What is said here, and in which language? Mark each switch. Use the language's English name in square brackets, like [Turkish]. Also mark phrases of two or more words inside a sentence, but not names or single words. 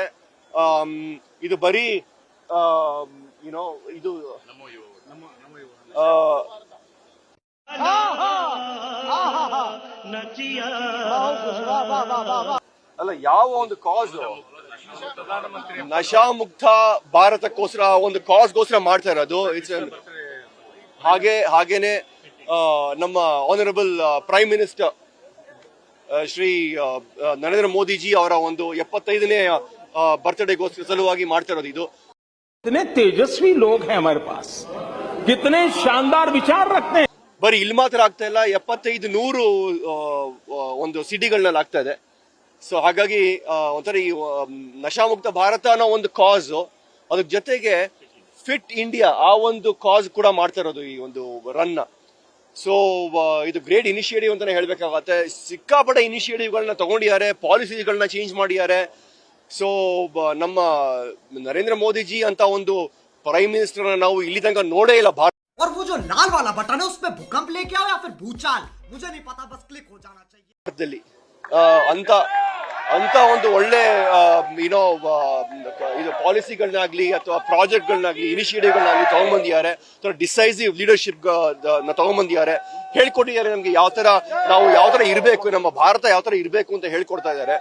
[Kannada] ಇದು ಬರೀ [English] you know [Kannada] ಇದು ಅಲ್ಲ, ಯಾವ ಒಂದು ಕಾಸ್ ನಶಾಮುಕ್ತ ಭಾರತಕ್ಕೋಸ್ಕರ ಒಂದು ಕಾಸ್ಗೋಸ್ಕರ ಮಾಡ್ತಾ ಇರೋದು. ಹಾಗೇನೆ ನಮ್ಮ [English] honourable prime minister [Kannada] ಶ್ರೀ ನರೇಂದ್ರ ಮೋದಿಜಿ ಅವರ ಒಂದು 75ನೇ ಬರ್ತ್ಡೇಗೋಸ್ಕರ ಸಲುವಾಗಿ ಮಾಡ್ತಾ ಇರೋದು ಇದು. [Hindi] कितने तेजस्वी लोग हैं हमारे पास, कितने शानदार विचार रखते हैं. [Kannada] ಬರೀ ಇಲ್ಲಿ ಮಾತ್ರ ಆಗ್ತಾ ಇಲ್ಲ, 75-100 ಒಂದು ಸಿಟಿಗಳನ್ನಲ್ಲಿ ಆಗ್ತಾ ಇದೆ. ಸೊ ಹಾಗಾಗಿ ಒಂಥರ ಈ ನಶಾಮುಕ್ತ ಭಾರತ ಅನ್ನೋ ಒಂದು ಕಾಸ್, ಅದ್ರ ಜೊತೆಗೆ ಫಿಟ್ ಇಂಡಿಯಾ ಆ ಒಂದು ಕಾಸ್ ಕೂಡ ಮಾಡ್ತಾ ಇರೋದು ಈ ಒಂದು ರನ್. ಸೊ ಇದು [English] great initiative [Kannada] ಅಂತಾನೆ ಹೇಳ್ಬೇಕಾಗತ್ತೆ. ಸಿಕ್ಕಾಪಟ್ಟೆ ಇನಿಷಿಯೇಟಿವ್ಗಳನ್ನ ತಗೊಂಡಿದ್ದಾರೆ, ಪಾಲಿಸಿಗಳನ್ನ ಚೇಂಜ್ ಮಾಡಿದ್ದಾರೆ. ಸೊ ನಮ್ಮ ನರೇಂದ್ರ ಮೋದಿಜಿ ಅಂತ ಒಂದು [English] prime minister [Kannada] ನಾವು ಇಲ್ಲಿ ತನಕ ನೋಡೇ ಇಲ್ಲ. [Hindi] और वो जो लाल वाला बटन है उस पे भूकंप लेके आओ या फिर भूचाल, मुझे नहीं पता, बस क्लिक हो जाना चाहिए. [Kannada] ಭಾರತದಲ್ಲಿ ಅಂತ ಒಂದು ಒಳ್ಳೆ ಇದು ಪಾಲಿಸಿಗಳನ್ನಾಗ್ಲಿ ಅಥವಾ ಪ್ರಾಜೆಕ್ಟ್ಗಳನ್ನಾಗ್ಲಿ ಇನಿಷಿಯೇಟಿವ್ಗಳನ್ನಾಗ್ಲಿ ತಗೊಂಡ್ಬಂದಿದ್ದಾರೆ. [English] decisive leadership [Kannada] ತಗೊಂಡ್ಬಂದಿದ್ದಾರೆ, ಹೇಳ್ಕೊಟ್ಟಿದ್ದಾರೆ ನಮ್ಗೆ ಯಾವ ತರ ಇರಬೇಕು, ನಮ್ಮ ಭಾರತ ಯಾವ ತರ ಇರಬೇಕು ಅಂತ ಹೇಳ್ಕೊಡ್ತಾ ಇದ್ದಾರೆ.